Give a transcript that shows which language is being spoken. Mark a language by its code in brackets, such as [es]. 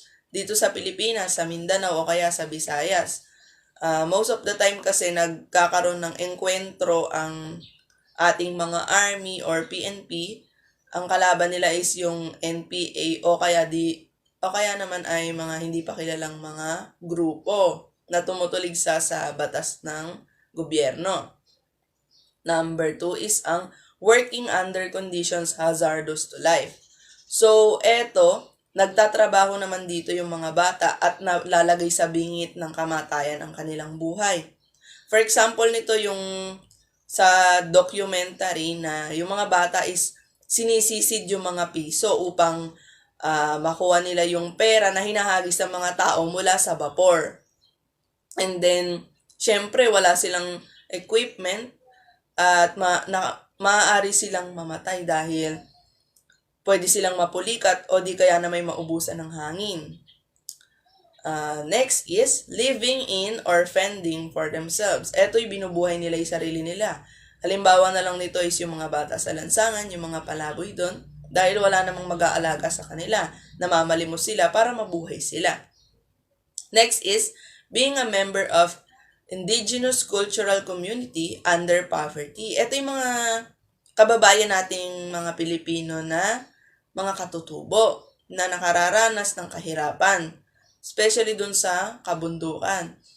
[tl] Dito sa Pilipinas, sa Mindanao, o kaya sa Visayas. [en] Most of the time [tl] kasi nagkakaroon ng enkwentro ang ating mga army or PNP. Ang kalaban nila is yung NPA o kaya naman ay mga hindi pa kilalang mga grupo na tumutuligsa sa batas ng gobyerno. [en] Number 2 is ang working under conditions hazardous to life. [tl] So, nagtatrabaho naman dito yung mga bata at nalalagay sa bingit ng kamatayan ang kanilang buhay. [en] For example [tl] nito yung sa documentary na yung mga bata is sinisisid yung mga piso upang makuha nila yung pera na hinahagis ng mga tao mula sa vapor. And then, syempre wala silang equipment at maaari silang mamatay dahil pwede silang mapulikat o di kaya na may maubusan ng hangin. [en] Next is living in or fending for themselves. [tl] Ito'y binubuhay nila yung sarili nila. Halimbawa na lang nito is yung mga bata sa lansangan, yung mga palaboy doon, dahil wala namang mag-aalaga sa kanila. Namamalimos sila para mabuhay sila. [en] Next is being a member of indigenous cultural community under poverty. [tl] Ito yung mga kababayan nating mga Pilipino na mga katutubo na nakararanas ng kahirapan, especially dun sa kabundukan.